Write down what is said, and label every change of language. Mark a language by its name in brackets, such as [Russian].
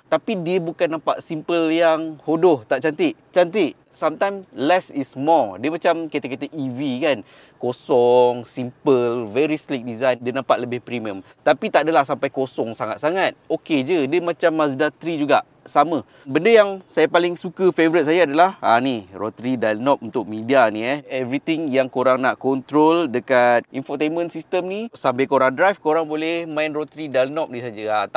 [Malay] Tapi dia bukan nampak simple yang hodoh, tak cantik. Cantik. [English] Sometimes less is more. [Malay] Dia macam kereta-kereta EV kan. Kosong, [English] simple, very sleek design. [Malay] Dia nampak lebih premium. Tapi tak adalah sampai kosong sangat-sangat. Okey je. Dia macam Mazda 3 juga. Sama. Benda yang saya paling suka, favourite saya adalah ni, rotary dial knob untuk media ni Everything yang korang nak control dekat infotainment system ni, sambil korang drive, korang boleh main rotary dial knob ni saja.